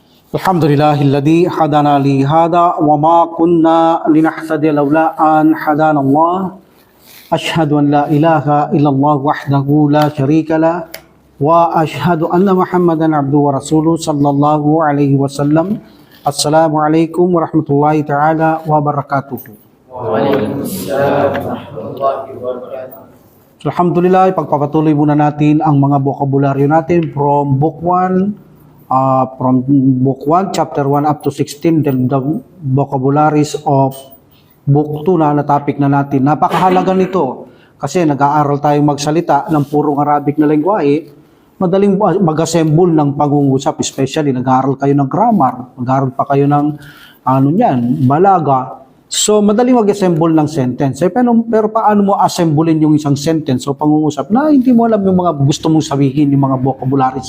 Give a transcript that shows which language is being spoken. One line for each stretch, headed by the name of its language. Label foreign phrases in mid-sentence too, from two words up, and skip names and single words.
Arabic: الحمد لله الذي هدانا لهذا وما كنا لنهتدي لولا أن هدانا الله أشهد أن لا إله إلا الله وحده لا شريك له وأشهد أن محمدا عبده ورسوله صلى الله عليه وسلم السلام عليكم ورحمة الله تعالى وبركاته. وعليكم السلام ورحمة الله وبركاته.
Filipino: Alhamdulillah, ipagpapatuloy muna natin ang mga bokabularyo natin
English: from book 1, chapter 1 up to 16, then the vocabularies of book 2
Filipino: na topic na natin. Napakahalaga nito kasi nag-aaral tayong magsalita ng purong Arabic na lengguwahe, madaling mag-assemble ng pangungusap, especially nag-aaral kayo ng grammar, nag-aaral pa kayo ng balaga. So, madaling mag-assemble ng sentence. Pero paano mo assemblein yung isang sentence o pangungusap na hindi mo alam yung mga gusto mong sabihin, yung mga vocabularies.